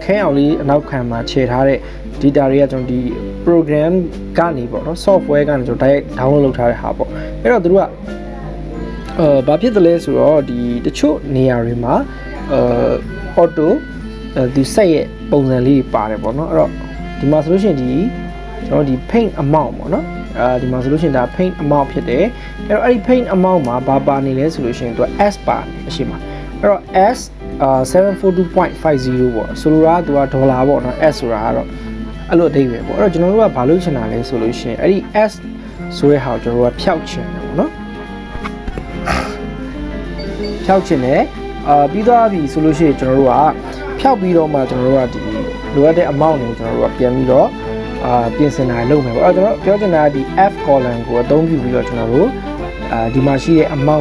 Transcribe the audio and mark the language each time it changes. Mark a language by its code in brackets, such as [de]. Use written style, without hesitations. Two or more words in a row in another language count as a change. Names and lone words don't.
[my] ခဲအောင်လေးအနောက်ခံမှာခြေထားတဲ့ data တွေကကျွန်တော်ဒီ program ကနေပေါ့နော် software ကနေကျွန်တော် [en] direct download [my] လုပ်ထားတဲ့ဟာပေါ့အဲ့တော့သူတို့ကဘာဖြစ် တယ်လဲဆိုတော့ဒီတချို့နေရာတွေမှာauto ဒီsetရဲ့ပုံစံလေးပါတယ်ပေါ့နော်အဲ့တော့ဒီမှာဆိုလို့ရှိရင်ဒီကျွန်တော်ဒီ [en] paint amount [my] ပေါ့နော်ဒီမှာဆိုလို့ရှိရင်ဒါ [en] paint amount [my] ဖြစ်တယ်အဲ့တော့အဲ့ဒီ [en] paint amount [my] မှာဘာပါနေလဲဆိုလို့ရှိရင်သူက s ပါနေအရှိမှာအဲ့တော့ s 742.50 ပေါ့ဆိုလိုတာကသူကဒေါ်လာပေါ့နော် s ဆိုတာကတော့အဲ့လိုအဓိပ္ပာယ်ပေါ့အဲ့တော့ကျွန်တော်တို့ကဘာလုပ်ချင်တာလဲဆိုလို့ရှိရင်အဲ့ဒီ s ဆိုတဲ့ဟာကိုကျွန်တော်တို့ကဖျောက်ချင်တယ်ပေါ့နော် ဖျောက်ချင်တယ်ပြီးသွားပြီဆိုလို့ရှိရင်ကျွန်တော်တို့ကဖျောက်ပြီးတော့မှကျွန်တော်တို့ကဒီလိုအပ်တဲ့ amount ကိုကျွန်တော်တို့ကပြန်ပြီးတော့ပြင်ဆင်တာလုပ်မယ်ပေါ့အဲ့တော့ကျွန်တော်ပြောချင်တာကဒီ f column ကိုအသုံးပြုပြီးတော့ကျွန်တော်တို့ဒီမှာရှိတဲ့ amount